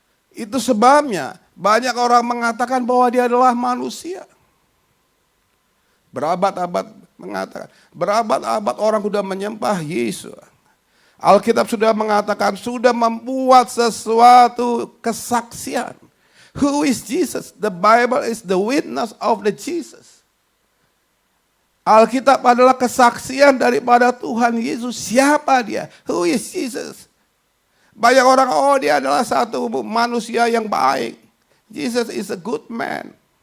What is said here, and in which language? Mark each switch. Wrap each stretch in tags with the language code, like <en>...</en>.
<id>Itu sebabnya banyak orang mengatakan bahwa dia adalah manusia. Berabad-abad mengatakan, berabad-abad orang sudah menyembah Yesus. Alkitab sudah mengatakan, sudah membuat sesuatu kesaksian.</id> <en>Who is Jesus? The Bible is the witness of the Jesus.</en> <id>Alkitab adalah kesaksian daripada Tuhan Yesus. Siapa dia?</id> <en>Who is Jesus?</en> <id>Banyak orang, oh dia adalah satu manusia yang baik.</id> <en>Jesus is a good man.</en>